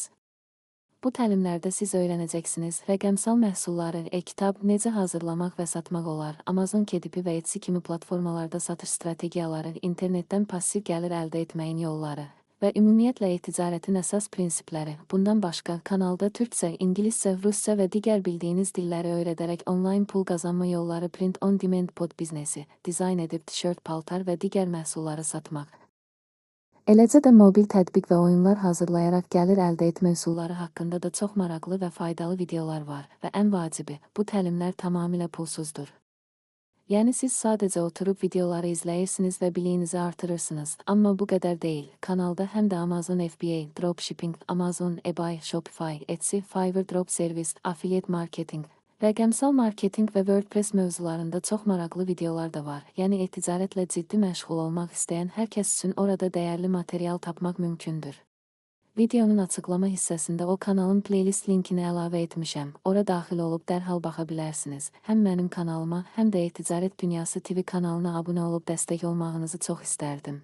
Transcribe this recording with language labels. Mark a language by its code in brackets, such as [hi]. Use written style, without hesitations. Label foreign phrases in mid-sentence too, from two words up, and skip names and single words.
[az] Bu təlimlərdə siz öyrənəcəksiniz, rəqəmsal məhsulları, e-kitab necə hazırlamaq və satmaq olar, Amazon KDP və Etsy kimi platformalarda satış strategiyaları, internetdən passiv gəlir əldə etməyin yolları və ümumiyyətlə e-ticarətin əsas prinsipləri. Bundan başqa, kanalda türkcə, ingiliscə, rusca və digər bildiyiniz dilləri öyrədərək onlayn pul qazanma yolları, [en] print on demand pod [az] biznesi, dizayn edib tişört, paltar və digər məhsulları satmaq. Eləcə də mobil tətbiq və oyunlar hazırlayaraq gəlir əldə etmə üsulları haqqında da çox maraqlı və faydalı videolar var və ən vacibi, bu təlimlər tamamilə pulsuzdur. Yəni siz sadəcə oturub videoları izləyirsiniz və biliyinizi artırırsınız, amma bu qədər deyil. Kanalda həm də Amazon FBA, Dropshipping, Amazon, eBay, Shopify, Etsy, Fiverr [en] Drop Service, Affiliate Marketing, [az] rəqəmsal marketinq və WordPress mövzularında çox maraqlı videolar da var. Yəni e-ticarətlə ciddi məşğul olmaq istəyən hər kəs üçün orada dəyərli material tapmaq mümkündür. Videonun açıqlama hissəsində o kanalın playlist linkini əlavə etmişəm. Ora daxil olub dərhal baxa bilərsiniz. Həm mənim kanalıma, həm də E-Ticarət Dünyası TV kanalına abunə olub dəstək olmağınızı çox istərdim.